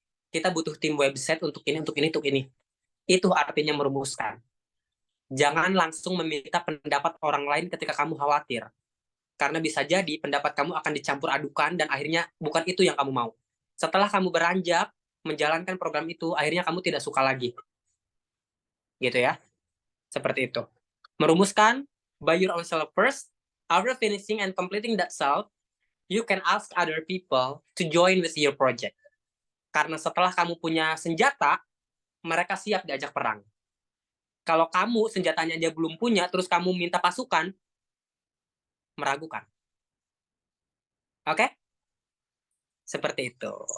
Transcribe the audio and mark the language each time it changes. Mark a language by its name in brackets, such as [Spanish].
[Indonesian] Kita butuh tim website untuk ini, untuk ini, untuk ini. Itu artinya merumuskan. Jangan langsung meminta pendapat orang lain ketika kamu khawatir. Karena bisa jadi pendapat kamu akan dicampur adukan dan akhirnya bukan itu yang kamu mau. Setelah kamu beranjak menjalankan program itu, akhirnya kamu tidak suka lagi. Gitu ya. Seperti itu. Merumuskan [English] by your own self first. After finishing and completing that self, you can ask other people to join with your project. [Indonesian] Karena setelah kamu punya senjata, mereka siap diajak perang. Kalau kamu senjatanya aja belum punya, terus kamu minta pasukan, meragukan. Oke? Seperti itu.